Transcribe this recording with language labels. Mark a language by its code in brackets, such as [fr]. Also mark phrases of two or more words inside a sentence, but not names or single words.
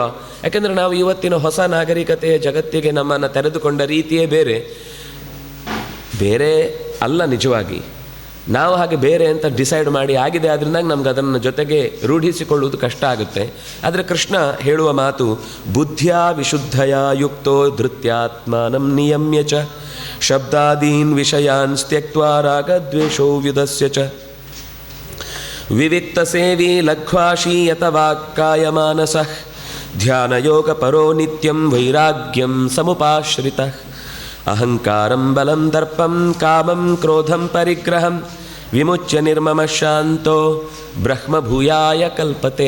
[kn] ಯಾಕೆಂದರೆ ನಾವು ಇವತ್ತಿನ ಹೊಸ ನಾಗರಿಕತೆಯ ಜಗತ್ತಿಗೆ ನಮ್ಮನ್ನು ತೆರೆದುಕೊಂಡ ರೀತಿಯೇ ಬೇರೆ ಅಲ್ಲ. ನಿಜವಾಗಿ ನಾವು ಹಾಗೆ ಬೇರೆ ಅಂತ ಡಿಸೈಡ್ ಮಾಡಿ ಆಗಿದೆ. ಆದ್ದರಿಂದ ನಮ್ಗೆ ಅದನ್ನು ಜೊತೆಗೆ ರೂಢಿಸಿಕೊಳ್ಳುವುದು ಕಷ್ಟ ಆಗುತ್ತೆ. ಆದರೆ ಕೃಷ್ಣ ಹೇಳುವ ಮಾತು, [sa] ಬುದ್ಧಿಯ ವಿಶುದ್ಧಯ ಯುಕ್ತೋ ಧೃತ್ಯಾತ್ಮಾನಂ ನಿಯಮ್ಯ ಚ ಶಬ್ದಾದೀನ್ ವಿಷಯಾನ್ ತ್ಯಕ್ತ್ವಾ ರಾಗದ್ವೇಷೋ ವ್ಯುದಸ್ಯ ಚ ವಿವಿಕ್ತ ಸೇವಿ ಲಘ್ವಾಶೀ ಯತವಾಕ್ಕಾಯ ಮಾನಸಃ ಧ್ಯಾನಯೋಗ ಪರೋ ನಿತ್ಯಂ ವೈರಾಗ್ಯಂ ಸಮುಪಾಶ್ರಿತಃ ಅಹಂಕಾರಂ ಬಲಂ ದರ್ಪಂ ಕಾಮಂ ಕ್ರೋಧಂ ಪರಿಗ್ರಹಂ ವಿಮುಚ್ಯ ನಿರ್ಮಮ ಶಾಂತೋ ಬ್ರಹ್ಮಭೂಯಾಯ ಕಲ್ಪತೆ.